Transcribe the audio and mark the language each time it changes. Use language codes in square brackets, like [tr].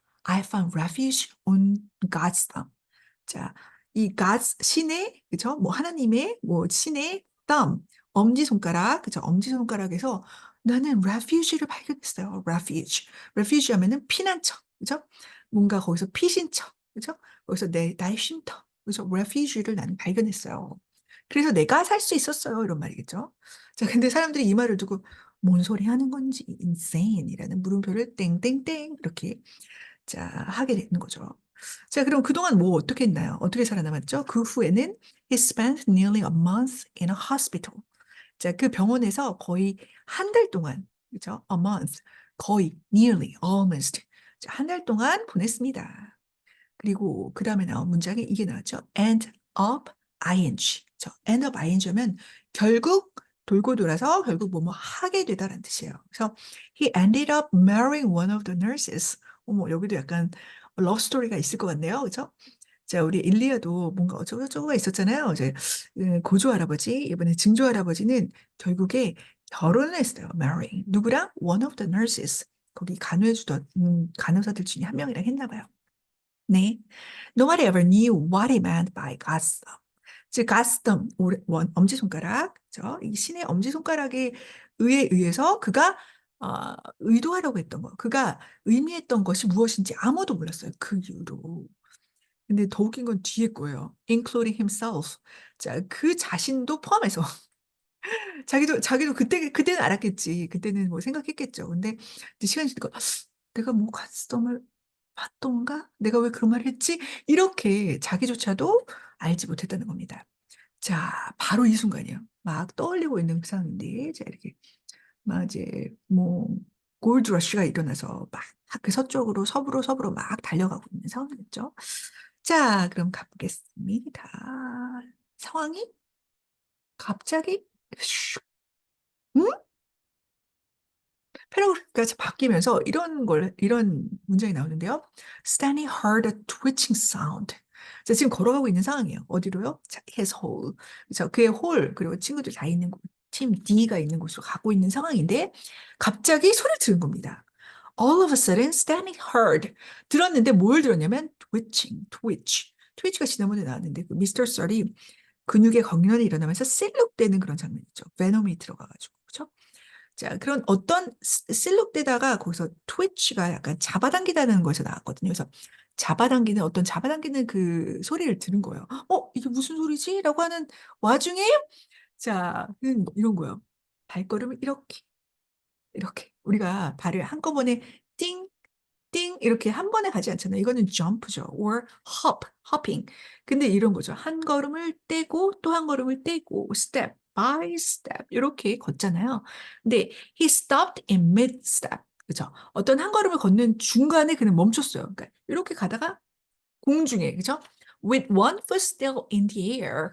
[en] I found refuge on God's thumb. [ko] 자, 이 God's 신의, 그죠? 뭐 하나님의 뭐 신의 thumb, 엄지손가락, 그죠? 엄지손가락에서 나는 refuge를 발견했어요. [en] refuge. [ko] refuge 하면은 피난처, 그죠? 뭔가 거기서 피신처, 그죠? 거기서 나의 쉼터, 그죠? refuge를 나는 발견했어요. 그래서 내가 살 수 있었어요. 이런 말이겠죠. 자, 근데 사람들이 이 말을 두고 뭔 소리 하는 건지 insane이라는 물음표를 땡땡땡 이렇게 자 하게 되는 거죠. 자, 그럼 그동안 뭐 어떻게 했나요? 어떻게 살아남았죠? 그 후에는 [en] he spent nearly a month in a hospital. [ko] 자, 그 병원에서 거의 한 달 동안, 그죠? [en] A month, 거의, nearly, almost. [ko] 자, 한 달 동안 보냈습니다. 그리고 그 다음에 나온 문장이 이게 나왔죠. [en] end up ing. [ko] 저 end up ing면 결국 돌고 돌아서 결국 뭐뭐 하게 되다라는 뜻이에요. [en] 그래서 he ended up marrying one of the nurses. [ko] 어머, 여기도 약간 러브 스토리가 있을 것 같네요. 그죠? 자, 우리 일리아도 뭔가 어쩌고저쩌고가 있었잖아요. 이제 고조 할아버지, 이번에 증조 할아버지는 결국에 결혼을 했어요. [en] marrying. [ko] 누구랑? [en] one of the nurses. [ko] 거기 간호해주던 간호사들 중에 한 명이랑 했나 봐요. 네. [en] Nobody ever knew what he meant by God's thumb. [ko] 즉, God's thumb, 엄지손가락, 그죠? 이 신의 엄지손가락에 의해서 그가 의도하려고 했던 거, 그가 의미했던 것이 무엇인지 아무도 몰랐어요. 그 이후로. 근데 더 웃긴 건 뒤에 거예요. [en] including himself. [ko] 자, 그 자신도 포함해서. 자기도 그때는 알았겠지. 그때는 뭐 생각했겠죠. 근데 이제 시간이 지나니까 내가 뭐 가스덤을 봤던가? 내가 왜 그런 말을 했지? 이렇게 자기조차도 알지 못했다는 겁니다. 자, 바로 이 순간이에요. 막 떠올리고 있는 그 상황인데, 자, 이렇게 막 이제 뭐 골드 러쉬가 일어나서 막 그 서쪽으로 서부로 막 달려가고 있는 상황이었죠. 자, 그럼 가보겠습니다. 상황이 갑자기 슉, 응? 패러그래프가 바뀌면서 이런 문장이 나오는데요. [en] Stanley heard a twitching sound. [ko] 자, 지금 걸어가고 있는 상황이에요. 어디로요? 자, [en] his hole. [ko] 그래서 그의 홀, 그리고 친구들 다 있는 곳, 팀 D가 있는 곳으로 가고 있는 상황인데, 갑자기 소리를 들은 겁니다. [en] All of a sudden, Stanley heard. [ko] 들었는데 뭘 들었냐면, twitch. 트위치가 지난번에 나왔는데, 그 미스터 썰이 근육의 경련이 일어나면서 실룩되는 그런 장면 있죠. 베놈이 들어가가지고. 그죠? 자, 그런 어떤 실룩되다가 거기서 트위치가 약간 잡아당기다는 거에서 나왔거든요. 그래서 잡아당기는 그 소리를 들은 거예요. 이게 무슨 소리지? 라고 하는 와중에, 자, 이런 거예요. 발걸음을 이렇게. 우리가 발을 한꺼번에 띵, 띵, 이렇게 한 번에 가지 않잖아요. 이거는 jump죠. or hopping. 근데 이런 거죠. 한 걸음을 떼고 또 한 걸음을 떼고 step by step 이렇게 걷잖아요. [en] 근데 he stopped in mid step. [ko] 그죠? 어떤 한 걸음을 걷는 중간에 그는 멈췄어요. 그러니까 이렇게 가다가 공중에, 그죠? [en] with one foot still in the air.